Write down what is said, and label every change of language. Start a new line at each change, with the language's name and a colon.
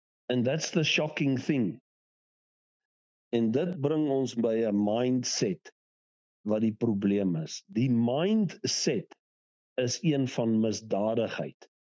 English: And that's the shocking thing.
Afrikaans: En dit bring ons by 'n mindset wat die probleem is. Die mindset is een van misdadigheid.